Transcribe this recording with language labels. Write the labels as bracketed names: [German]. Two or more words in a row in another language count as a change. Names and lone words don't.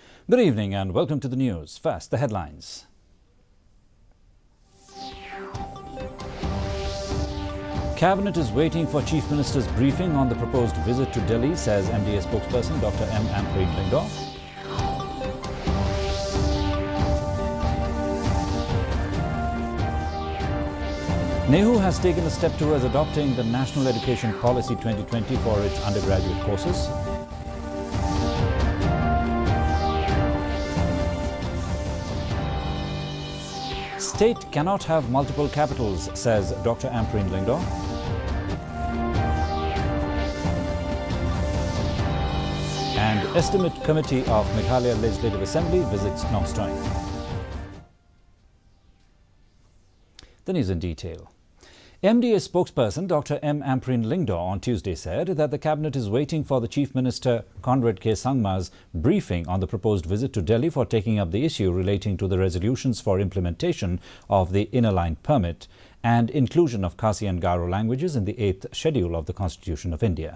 [English] Good evening and welcome to the news. First, the headlines. Cabinet is waiting for Chief Minister's briefing on the proposed visit to Delhi, says MDA spokesperson Dr. M. Ampreen Lingdo. NEHU has taken a step towards adopting the National Education Policy 2020 for its undergraduate courses. State cannot have multiple capitals, says Dr. Ampreen Lingdo. And Estimate Committee of Meghalaya Legislative Assembly visits Nongstoin. The news in detail. MDA spokesperson Dr. M. Ampreen Lingdo on Tuesday said that the Cabinet is waiting for the Chief Minister Conrad K. Sangma's briefing on the proposed visit to Delhi for taking up the issue relating to the resolutions for implementation of the Inner Line Permit and inclusion of Khasi and Garo languages in the 8th schedule of the Constitution of India.